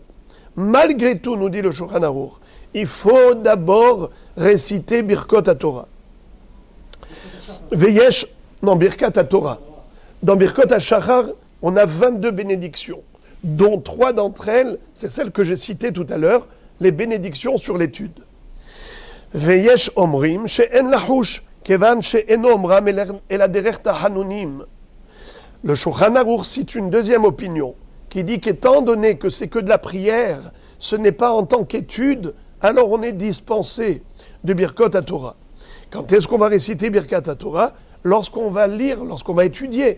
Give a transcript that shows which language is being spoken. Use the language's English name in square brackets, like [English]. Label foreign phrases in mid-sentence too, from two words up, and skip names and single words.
[French] Malgré tout, nous dit le Shulchan Aruch, il faut d'abord réciter [Hebrew] ברכות תורה. Veyesh, non, ברכת תורה. [French] Dans [Hebrew] ברכות השחר, [French] on a 22 bénédictions, dont 3 d'entre elles, c'est celles que j'ai citées tout à l'heure, les bénédictions sur l'étude. [Hebrew] ויש אומרים שאין לחוש כיון שאין אומרם אל הדרך תחנונים. [French] Le Shulchan Aruch cite une deuxième opinion qui dit qu'étant donné que c'est que de la prière, ce n'est pas en tant qu'étude, alors on est dispensé de [Hebrew] ברכות תורה. [French] Quand est-ce qu'on va réciter [Hebrew] ברכת תורה? [French] Lorsqu'on va lire, lorsqu'on va étudier.